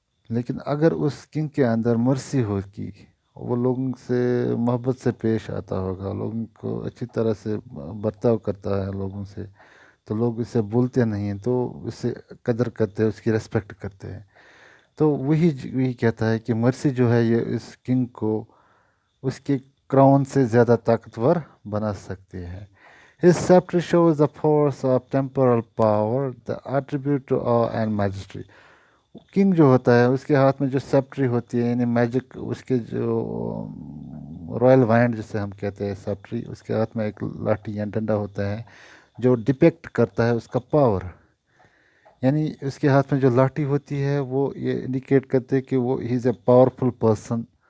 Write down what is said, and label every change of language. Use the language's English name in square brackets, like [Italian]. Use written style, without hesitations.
[Urdu] لیکن اگر اس کنگ کے اندر مرسی ہوگی، وہ لوگوں سے محبت سے پیش آتا ہوگا، لوگوں کو اچھی طرح سے برتاؤ کرتا ہے لوگوں سے، تو لوگ اسے بھولتے نہیں ہیں، تو اسے قدر کرتے ہیں، اس کی ریسپیکٹ کرتے ہیں. تو وہی کہتا ہے کہ مرسی جو ہے یہ اس کنگ کو اس کے کراؤن سے زیادہ طاقتور بنا سکتی ہے. [English] His scepter shows the force of temporal power, the attribute to awe and majesty. [Urdu] King جو ہوتا ہے اس کے ہاتھ میں جو سیپٹری ہوتی ہے، یعنی میجک، اس کے جو رائل وائنڈ جسے ہم کہتے ہیں سیپٹری، اس کے ہاتھ میں ایک لاٹھی یا ڈنڈا ہوتا ہے جو ڈپیکٹ کرتا ہے اس کا پاور. یعنی اس کے ہاتھ میں جو لاٹھی ہوتی ہے وہ یہ انڈیکیٹ کرتے کہ وہ [English] ہی is a powerful person.